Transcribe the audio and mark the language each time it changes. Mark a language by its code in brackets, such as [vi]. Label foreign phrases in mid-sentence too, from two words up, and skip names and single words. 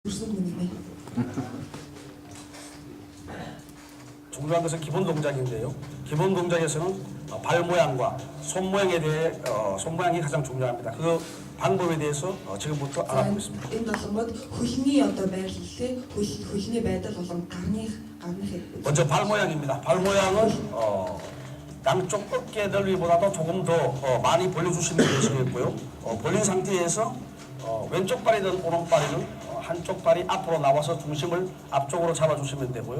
[ko] 무슨 분이네. 중요한 것은 기본 동작인데요. 기본 동작에서는 발 모양과 손 모양에 대해 손 모양이 가장 중요합니다. 그 방법에 대해서 지금부터 알아보겠습니다. [mn] Энэ болгоод хөлний одоо байрлалээ хөлний байдал болон гарны [ko] 먼저 발 모양입니다. 발 모양은 양쪽 어깨 넓이보다도 조금 더 많이 벌려주시면 되시겠고요. 벌린 상태에서 왼쪽 발이든 오른쪽 발이든 한쪽 발이 앞으로 나와서 중심을 앞쪽으로 잡아주시면 되고요.